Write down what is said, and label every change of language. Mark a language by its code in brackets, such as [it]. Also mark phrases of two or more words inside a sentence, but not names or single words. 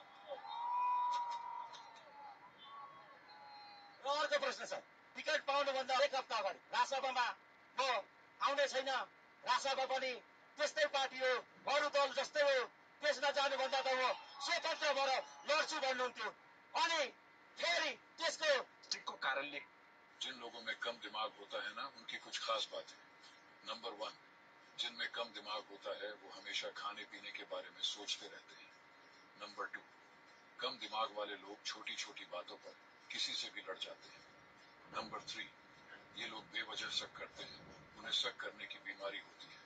[ne] र अर्को प्रश्न छ, टिकट पाउनुभन्दा एक हप्ता अगाडि राजसभामा म आउने छैन, राजसभा पनि त्यस्तै पार्टी हो, अरू दल जस्तै हो, त्यसमा जानुभन्दा त म स्वतन्त्र भएर लड्छु भन्नुहुन्थ्यो। अनि फेरि त्यसको को कारणले [hi] जिन लोगों में कम दिमाग होता है ना, उनकी कुछ खास बातें। नंबर 1, जिनमें कम दिमाग होता है वो हमेशा खाने पीने के बारे में सोचते रहते हैं। नंबर 2, कम दिमाग वाले लोग छोटी छोटी बातों पर किसी से भी लड़ जाते हैं। नंबर 3, ये लोग बेवजह शक करते हैं, उन्हें शक करने की बीमारी होती है।